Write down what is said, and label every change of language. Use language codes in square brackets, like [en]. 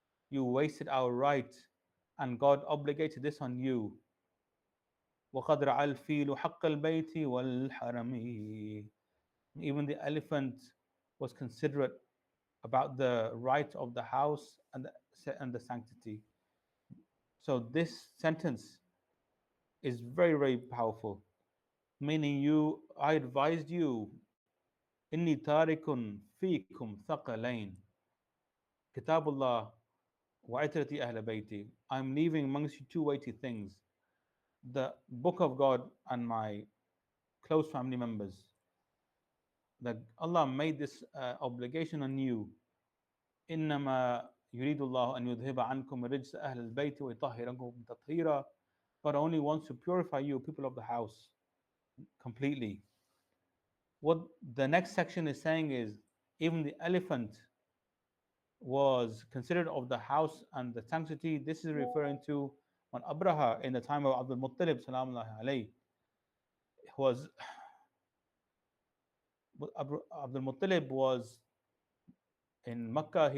[en] You wasted our right and God obligated this on you. [ar] وقد رعى الفيل حق البيت والحرم. [en] Even the elephant was considerate about the right of the house and the sanctity. So this sentence is very, very powerful, meaning I advised you, [ar] إني تارك فيكم ثقلين كتاب الله وعترتي أهل بيتي. [en] I'm leaving amongst you two weighty things, the book of God and my close family members. That Allah made this obligation on you. [ar] إنما يريد الله أن يذهب عنكم الرجس أهل البيت ويطهركم تطهيرا. [en] God only wants to purify you, people of the house, completely. What the next section is saying is, even the elephant was considered of the house and the sanctity. This is referring to when Abraha, in the time of Abdul Muttalib, salamullahi alayhi, was Abdul Muttalib was in Makkah.